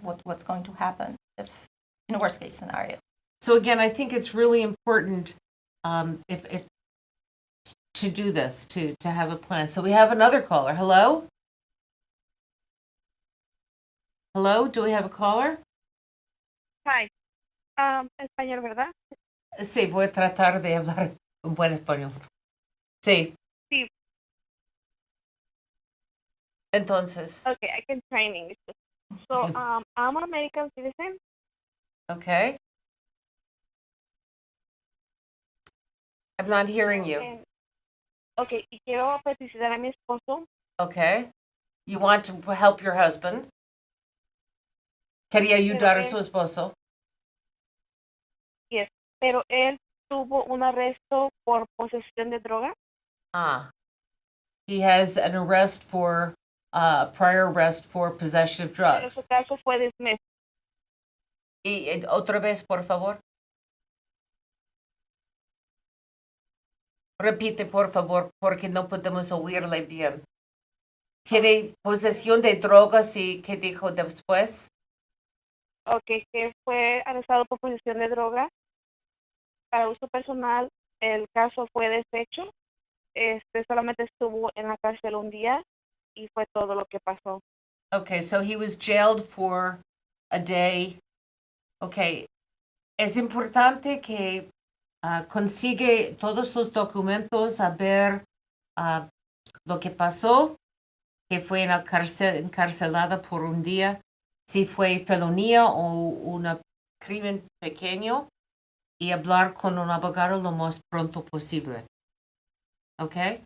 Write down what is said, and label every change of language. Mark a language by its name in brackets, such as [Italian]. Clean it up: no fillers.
[English] What's going to happen if in a worst case scenario. So again, I think it's really important if to do this, to have a plan. So we have another caller. Hello? Hello, do we have a caller? [Spanish] Hi. Español, ¿verdad? Sí, voy a tratar de hablar un buen español. Sí. Sí. Entonces. [English] Okay, I can try in English. So, I'm an American citizen. Okay. I'm not hearing you. [Spanish] Ok, y quiero felicitar a mi esposo. [English] Okay. You want to help your husband. [Spanish] Quería ayudar a él- su esposo. Yes, pero él tuvo un arresto por posesión de droga. Ah. [English] He has an arrest for, prior arrest for possession of [Spanish] Pero su [English] drugs. [Spanish] caso fue dismissed. Y otra vez, por favor. Repite, por favor, porque no podemos oírle bien. ¿Tiene posesión de drogas y qué dijo después? Ok, que fue arrestado por posesión de droga para uso personal. El caso fue deshecho. Solamente estuvo en la cárcel un día y fue todo lo que pasó. [English] Okay, so he was jailed for a day. [Spanish] Okay, es importante que consigue todos los documentos a ver lo que pasó, que fue en la cárcel, encarcelada por un día, si fue felonía o un crimen pequeño, y hablar con un abogado lo más pronto posible. ¿Ok?